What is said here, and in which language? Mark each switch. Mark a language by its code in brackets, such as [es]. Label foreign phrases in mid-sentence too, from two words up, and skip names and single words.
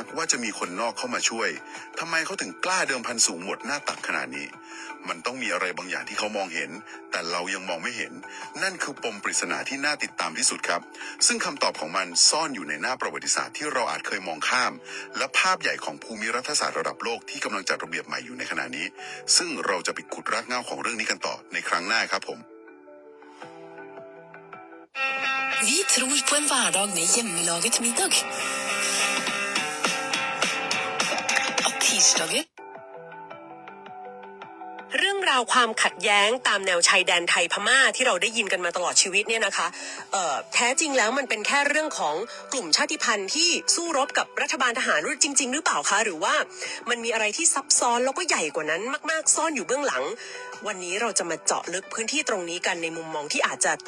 [th] ว่าจะมีคนนอกเข้ามาช่วยทำไมเขาถึงกล้าเดิมพันสูงหมดหน้าตักขนาดนี้มันต้องมีอะไรบางอย่างที่เขามองเห็นแต่เรายังมองไม่เห็นนั่นคือปมปริศนาที่น่าติดตามที่สุดครับซึ่งคำตอบของมันซ่อนอยู่ในหน้าประวัติศาสตร์ที่เราอาจเคยมองข้ามและภาพใหญ่ของภูมิรัฐศาสตร์ระดับโลกที่กำลังจัดระเบียบใหม่อยู่ในขณะนี้ซึ่งเราจะไปขุดรากเหง้าของเรื่องนี้กันต่อในครั้งหน้าครับผม [no] Vi tror på en hverdag med hjemmelaget middag. At tirsdager [th] เรื่องราวความขัดแย้งตามแนวชายแดนไทยพม่าที่เราได้ยินกันมาตลอดชีวิตเนี่ยนะคะแท้จริงแล้วมันเป็นแค่เรื่องของกลุ่มชาติพันธุ์ที่สู้รบกับรัฐบาลทหารจริงๆหรือเปล่าคะหรือ ว่ามันมีอะไรที่ซับซ้อนแล้วก็ใหญ่กว่านั้นมากๆซ่อนอยู่เบื้องหลังวันนี้เราจะมาเจาะลึกพื้นที่ตรงนี้กันในมุมมองที่อาจจะแต